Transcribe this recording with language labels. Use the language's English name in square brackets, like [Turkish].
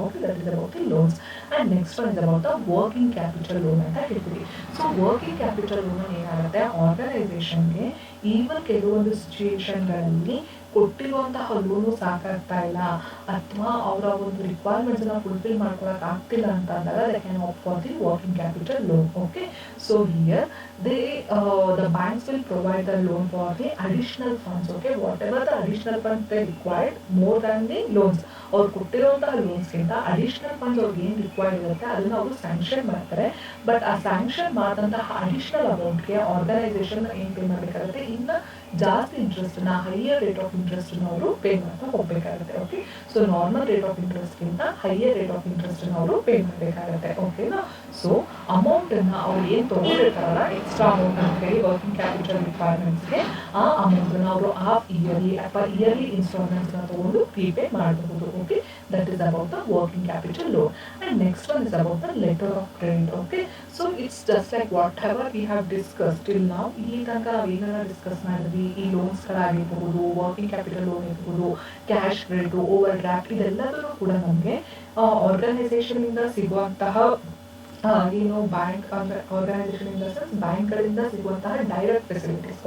[English] Okay, that is about the loans. And next one is about the working capital loan [Kannada] ಅಂತ ಹೇಳ್ತೀವಿ. So working capital loan ಏನಾಗುತ್ತೆ, ಆರ್ಗನೈಸೇಷನ್ಗೆ even ಕೆಲವೊಂದು ಸಿಚುಯೇಷನ್ಗಳಲ್ಲಿ ಕೊಟ್ಟಿರುವಂತಹ loan ಸಾಕಾಗ್ತಾ ಇಲ್ಲ ಅಥವಾ ಅವರ ಒಂದು ರಿಕ್ವೈರ್ಮೆಂಟ್ಸ್ ನ ಫುಲ್ಫಿಲ್ ಮಾಡ್ಕೊಳಕ್ ಆಗ್ತಿಲ್ಲ ಅಂತ ಅಂದಾಗ [English] They can opt for the working capital loan. Okay, so here the banks will provide the loan for the additional funds. Okay, whatever the additional funds they required more than the loans, [Kannada] ಅವ್ರು ಕೊಟ್ಟಿರುವಂತಹ loans ಗಿಂತ additional funds ಅವ್ರಿಗೆ ಏನ್ required ಇರುತ್ತೆ ಅದನ್ನ ಅವರು sanction ಮಾಡ್ತಾರೆ. But ಆ ಸ್ಯಾಂಕ್ಷನ್ ಮಾಡಿದಂತಹ ಅಡಿಷನಲ್ ಅಮೌಂಟ್ಗೆ ಆರ್ಗನೈಸೇಷನ್ ಏನ್ ಪೇ ಮಾಡಬೇಕಾಗುತ್ತೆ, ಇನ್ನ ಜಾಸ್ತಿ ಇಂಟ್ರೆಸ್ಟ್ ನ, ಹೈಯರ್ ರೇಟ್ ಆಫ್ ಇಂಟ್ರೆಸ್ಟ್ ಅವರು ಪೇ ಮಾಡ್ತಾ ಹೋಗ್ಬೇಕಾಗುತ್ತೆ. Okay, so normal rate of interest ಗಿಂತ ಹೈಯರ್ ರೇಟ್ ಆಫ್ ಇಂಟ್ರೆಸ್ಟ್ ಅವರು ಪೇ ಮಾಡಬೇಕಾಗುತ್ತೆ. ಓಕೆನಾ? ಸೊ ಅಮೌಂಟ್ ಅನ್ನ ಅವ್ರು ಏನ್ ತಗೊಂಡಿರ್ತಾರಲ್ಲ, ಎಕ್ಸ್ಟ್ರಾ ಅಮೌಂಟ್ ಅಂತ ಹೇಳಿ ವರ್ಕಿಂಗ್ ಕ್ಯಾಪಿಟಲ್ ರಿಕ್ವೈರ್ಮೆಂಟ್ಸ್ಗೆ, ಆ ಅಮೌಂಟ್ ನ ಅವರು ಹಾಫ್ ಇಯರ್ಲಿ ಅಥವಾ ಇಯರ್ಲಿ ಇನ್ಸ್ಟಾಲ್ಮೆಂಟ್ಸ್ ನ ತಗೊಂಡು ಪ್ರೀಪೇ ಮಾಡಬಹುದು. [English] Okay, that is about the working capital loan. And next one is about the letter of credit. Okay, so it's just like whatever we have discussed till now. [Kannada] ಇಲ್ಲಿ ತನಕ ನಾವು ಏನೆಲ್ಲ discuss ಮಾಡಿದ್ವಿ, ಈ loans ಗಳಾಗಿರ್ಬಹುದು, working capital loan ಇರ್ಬೋದು, cash credit, over draft, ಇದೆಲ್ಲದೂ ಕೂಡ ನಮಗೆ organisation ಇಂದ ಸಿಗುವಂತಹ ಏನು ಬ್ಯಾಂಕ್ ಅಂದ್ರೆ ಆರ್ಗನೈಸೇಷನ್ ಇನ್ ದ ಸೆನ್ಸ್ ಬ್ಯಾಂಕ್ಗಳಿಂದ ಸಿಗುವಂತಹ ಡೈರೆಕ್ಟ್ ಫೆಸಿಲಿಟೀಸ್.